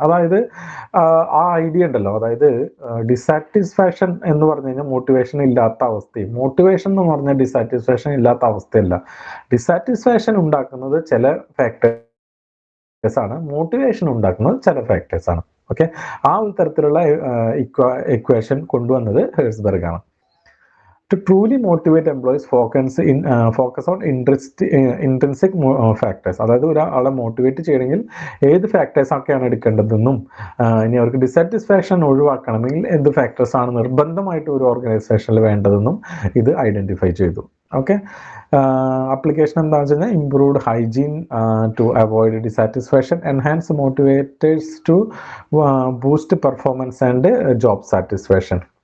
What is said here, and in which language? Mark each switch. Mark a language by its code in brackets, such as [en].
[ml] അതായത് ആ ഐഡിയ ഉണ്ടല്ലോ, അതായത് ഡിസാറ്റിസ്ഫാക്ഷൻ എന്ന് പറഞ്ഞു കഴിഞ്ഞാൽ മോട്ടിവേഷൻ ഇല്ലാത്ത അവസ്ഥയും, മോട്ടിവേഷൻ എന്ന് പറഞ്ഞാൽ ഡിസാറ്റിസ്ഫാക്ഷൻ ഇല്ലാത്ത അവസ്ഥയല്ല. ഡിസാറ്റിസ്ഫാക്ഷൻ ഉണ്ടാക്കുന്നത് ചില ഫാക്ടേഴ്സ് ആണ്, മോട്ടിവേഷൻ ഉണ്ടാക്കുന്നത് ചില ഫാക്ടേഴ്സ് ആണ്. ഓക്കെ, ആ ഒരു തരത്തിലുള്ള ഇക്വേഷൻ കൊണ്ടുവന്നത് ഹെഴ്സ്ബർഗ് ആണ്. [en] To truly motivate employees, focus on intrinsic factors. [ml] അതായത് ഒരാളെ മോട്ടിവേറ്റ് ചെയ്യണമെങ്കിൽ ഏത് ഫാക്ടേഴ്സ് ഒക്കെയാണ് എടുക്കേണ്ടതെന്നും ഇനി അവർക്ക് ഡിസാറ്റിസ്ഫാക്ഷൻ ഒഴിവാക്കണമെങ്കിൽ എന്ത് ഫാക്ടേഴ്സ് ആണ് നിർബന്ധമായിട്ട് ഒരു ഓർഗനൈസേഷനിൽ വേണ്ടതെന്നും ഇത് ഐഡന്റിഫൈ ചെയ്തു. [en] okay, application [ml] എന്താണെന്ന് വെച്ച് കഴിഞ്ഞാൽ [en] Improved hygiene to avoid dissatisfaction, enhance motivators to boost performance and job satisfaction.